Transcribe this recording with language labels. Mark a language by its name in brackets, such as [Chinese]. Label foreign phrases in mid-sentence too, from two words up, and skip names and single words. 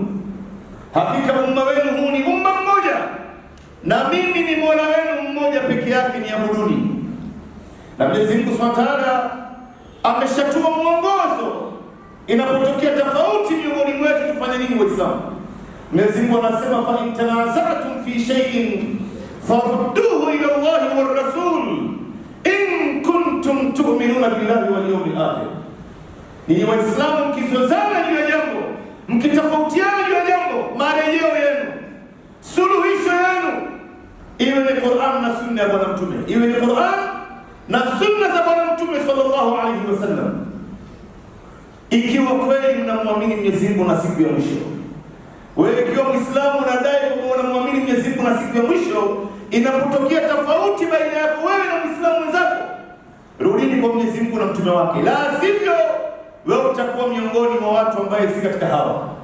[Swahili] Hakika umma wenu huu ni umma mmoja na mimi ni Mola wenu mmoja peke yake, niabuduni. Na Mwenyezi Mungu [Arabic] سبحانه وتعالى [Swahili] ameshatoa mwongozo inapotokea tofauti miongoni mwetu tufanye nini Waislamu. Mwenyezi Mungu anasema: [Arabic] فإن تنازعتم في شيء فردوه إلى الله والرسول إن كنتم تؤمنون بالله واليوم الآخر. [Swahili] Ni Waislamu mkizozana juu ya jambo, mkitofautiana juu ya jambo, marejeo yenu, suluhisho yenu iwe ni Qur'an na sunna ya Bwana Mtume, iwe ni Qur'an na sunna za Bwana Mtume [Arabic] صلى الله عليه وسلم. [Swahili] Ikiwa kweli mnamwamini Mwenyezi Mungu na siku ya mwisho, wewe ikiwa Muislamu unadai kwamba unamwamini Mwenyezi Mungu na siku ya mwisho, inapotokea tofauti baina yako wewe na Muislamu mwenzako, rudini kwa Mwenyezi Mungu na mtume wake, la sivyo wewe utakuwa miongoni mwa watu ambao si katika hawa.